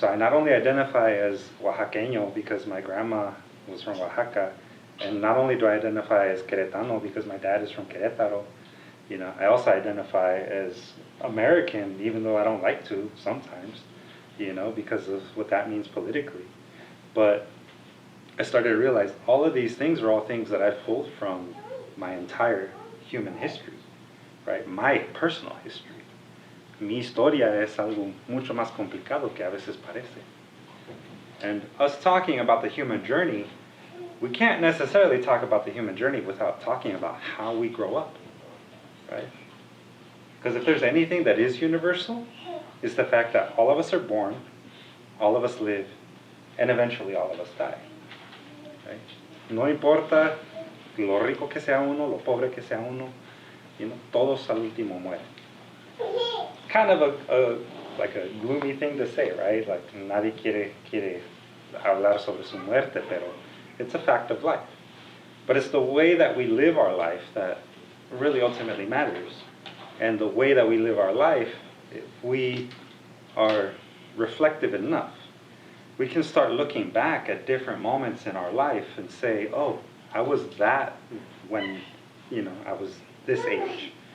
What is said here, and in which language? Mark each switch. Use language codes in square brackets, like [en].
[en] So I not only identify as Oaxaqueño because my grandma was from Oaxaca, and not only do I identify as Queretano because my dad is from Querétaro, you know, I also identify as American, even though I don't like to sometimes, you know, because of what that means politically. But I started to realize all of these things are all things that I've pulled from my entire human history, right? My personal history. [es] Mi historia es algo mucho más complicado que a veces parece. [en] And us talking about the human journey, we can't necessarily talk about the human journey without talking about how we grow up, right? Because if there's anything that is universal, it's the fact that all of us are born, all of us live, and eventually all of us die, right? [es] No importa lo rico que sea uno, lo pobre que sea uno, [en] you know, [es] todos al último mueren. [en] Kind of like a gloomy thing to say, right? [es] Like nadie quiere hablar sobre su muerte, pero [en] it's a fact of life. But it's the way that we live our life that really ultimately matters. And the way that we live our life, if we are reflective enough, we can start looking back at different moments in our life and say, oh, I was that when, you know, I was this age.